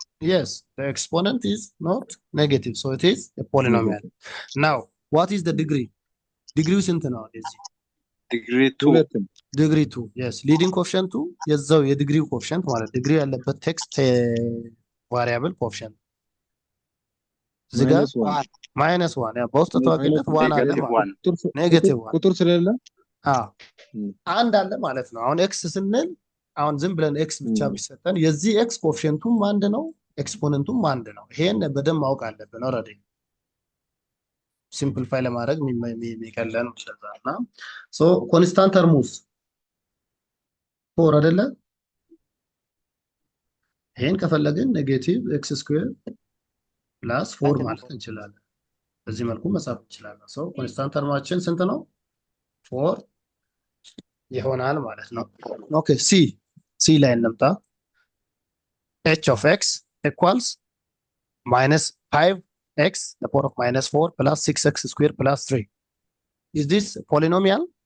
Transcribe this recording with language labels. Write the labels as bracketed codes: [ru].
[en] Yes, the exponent is not negative, so it is a polynomial. Now, what is the degree? [am] Degree ስንት ነው? [en] Degree 2. Degree 2. Yes, leading coefficient 2 [am] የዛው የዲግሪው ኮኤፊሽንት ማለት ዲግሪ ያለበት ቴክስት ቫሪያብል ኮኤፊሽንት ዝጋ -1 ያ በውስጥ ተዋቂነት 1 አለ ማለት ኔጌቲቭ 1 ቁጥር ስለሌለ አንድ አለ ማለት ነው። አሁን ኤክስ ስንል አሁን ዝም ብለን ኤክስ ብቻ ቢሰጠን የዚህ ኤክስ ኮኤፊሽንቱም አንድ ነው፣ ኤክስፖነንቱም አንድ ነው። ይሄን በደንብ ማወቅ አለብን። ኦሬዲ ሲምፕሊፋይ ለማድረግ የሚቀለን ስለዛና ሶ ኮንስታንት ተርሙስ 4 አይደለ? ይሄን ከፈለግን ኔጌቲቭ ኤክስ ስኩዌር ፕላስ 4 ማለት እንችላለን። በዚህ መልኩ መጻፍ እንችላለን። ሶ ኮንስታንት ተርማችን ስንት ነው? 4 ይሆናል ማለት ነው። ኦኬ ሲ ላይ እንምጣ። [en] h of x equals -5x the power of -4 plus 6x square plus 3. Is this polynomial?